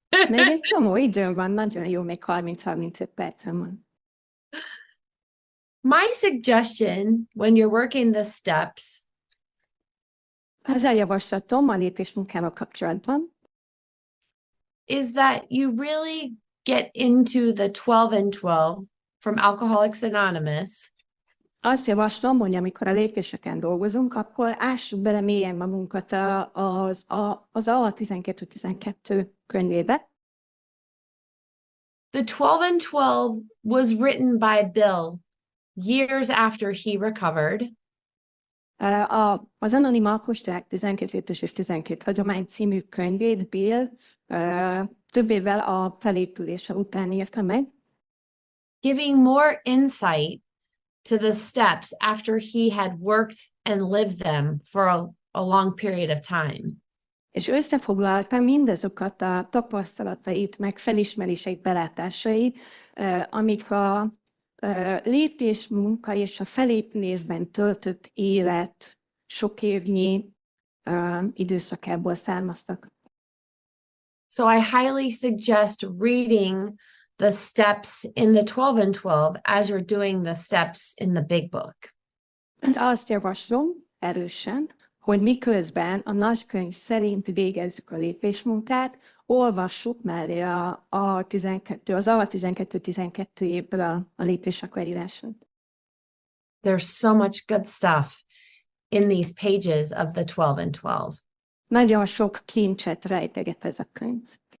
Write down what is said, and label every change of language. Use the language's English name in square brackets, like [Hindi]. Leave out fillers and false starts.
[Hungarian] Még egy csomó idő van, nagyon jó, még 30-35 percem van. [English] My suggestion when you're working the steps [Hungarian] Az a javaslatom a lépésmunkával kapcsolatban, [English] is that you really get into the 12 and 12 from Alcoholics Anonymous. [Hungarian] azt javaslom, hogy amikor a lépéseken dolgozunk, akkor ássuk bele mélyen magunkat az A12-12 könyvébe. [English] The 12 and 12 was written by Bill years after he recovered. [Hungarian] Az Anonim Alkosták 12 lépés és 12 hagyomány című könyvét Bill több évvel a felépülése után írta meg. [English] Giving more insight to the steps after he had worked and lived them for a long period of time. [Hungarian] És összefoglalta mindazokat a tapasztalatait, meg felismeréseit, belátásait, amik a lépésmunka és a felépülésben töltött élet sok évnyi időszakából származtak. [English] So I highly suggest reading the steps in the 12 and 12 as you're doing the steps in the big book. [Hungarian] Azt javaslom erősen, hogy miközben a nagykönyv szerint végezzük a lépésmunkát, olvassuk mellé az A12 évből a lépések leírását. [English] There's so much good stuff in these pages of the 12 and 12. [Hungarian] Nagyon sok kincset rejteget ez a könyv.